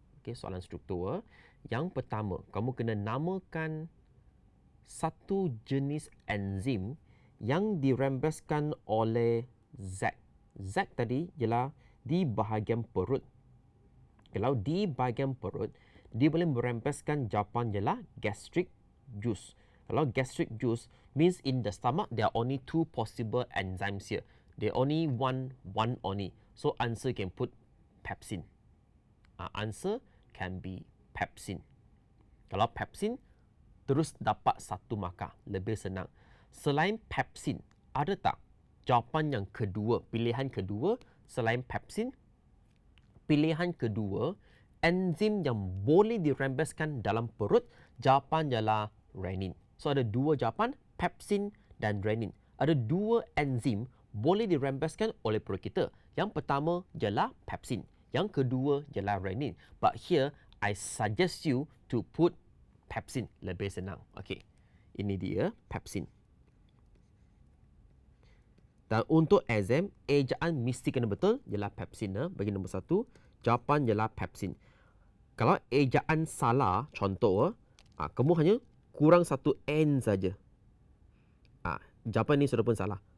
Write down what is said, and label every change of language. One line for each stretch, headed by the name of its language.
Malay: Okey, soalan struktur. Yang pertama, kamu kena namakan satu jenis enzim yang dirembeskan oleh Z. Z tadi ialah di bahagian perut. Kalau di bahagian perut, dia boleh merembeskan jawapan ialah gastric juice.
English: Kalau gastric juice means in the stomach there are only two possible enzymes here. There only one only. So answer can put pepsin. Answer can be pepsin.
Malay: Kalau pepsin terus dapat satu markah, lebih senang. Selain pepsin, ada tak jawapan yang kedua, pilihan kedua selain pepsin? Pilihan kedua, enzim yang boleh dirembeskan dalam perut, jawapan ialah renin. So ada dua jawapan, pepsin dan renin. Ada dua enzim boleh dirembeskan oleh perut kita. Yang pertama ialah pepsin, yang kedua ialah renin.
English: But here I suggest you to put pepsin,
Malay: lebih senang. Okey, ini dia pepsin. Dan untuk exam, ejaan mesti kena betul ialah pepsin. Bagi nombor 1, jawapan ialah pepsin. Kalau ejaan salah, contoh, kamu hanya kurang satu N saja. Jawapan ini sudah pun salah.